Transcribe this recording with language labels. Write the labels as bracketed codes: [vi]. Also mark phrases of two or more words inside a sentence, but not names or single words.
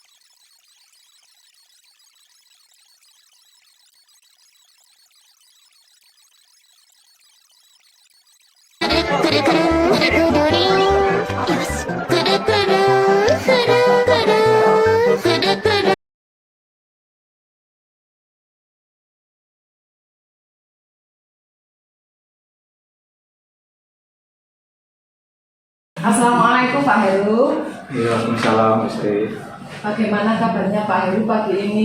[ja] くるくるくるくるくるりん。よし。くるくるくるくるくるくる。 [id] Assalamualaikum Pak Heru. Waalaikumsalam, Sri. Bagaimana kabarnya Pak Heru pagi ini?